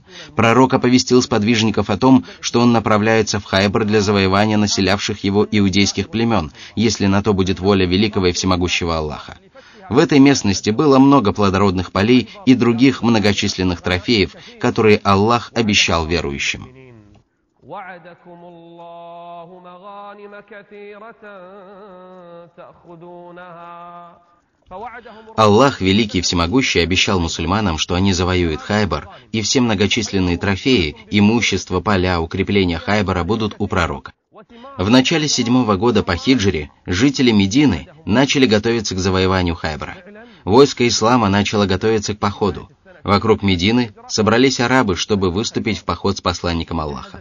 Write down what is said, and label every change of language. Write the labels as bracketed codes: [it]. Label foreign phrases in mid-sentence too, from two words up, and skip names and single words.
[ru] Пророк оповестил сподвижников о том, что он направляется в Хайбар для завоевания населявших его иудейских племен, если на то будет воля великого и всемогущего Аллаха. В этой местности было много плодородных полей и других многочисленных трофеев, которые Аллах обещал верующим. [ar] وعدكم الله مغانم كثيرة تأخذونها. [ru] Аллах, великий и всемогущий, обещал мусульманам, что они завоюют Хайбар, и все многочисленные трофеи, имущество, поля, укрепления Хайбара будут у пророка. В начале 7-го года по хиджре жители Медины начали готовиться к завоеванию Хайбара. Войско ислама начало готовиться к походу. Вокруг Медины собрались арабы, чтобы выступить в поход с посланником Аллаха.